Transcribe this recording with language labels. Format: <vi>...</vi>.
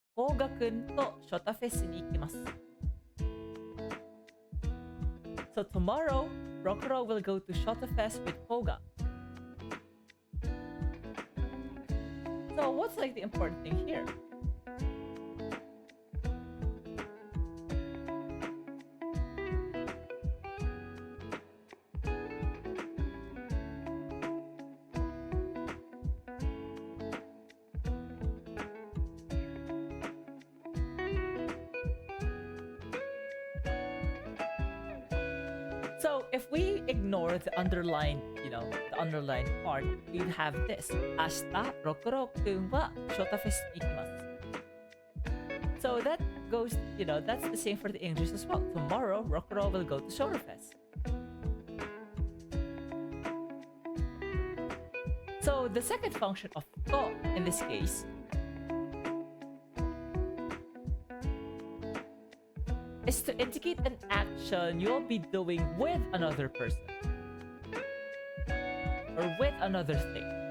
<ja>コウガくんとショタフェスに行きます。</ja> <en>So tomorrow, Rokuro will go to Shota Fest with Koga. So what's like the important thing here? So if we ignore the underlined, the underlined part, we'd have this.</en> <ja>明日、ろくろくんはショタフェスに行きます。</ja> <en>So that goes, that's the same for the English as well. Tomorrow, Rokuro will go to Shota Fest. So the second function of ko in this case is to indicate an action you'll be doing with another person or with another thing.</en>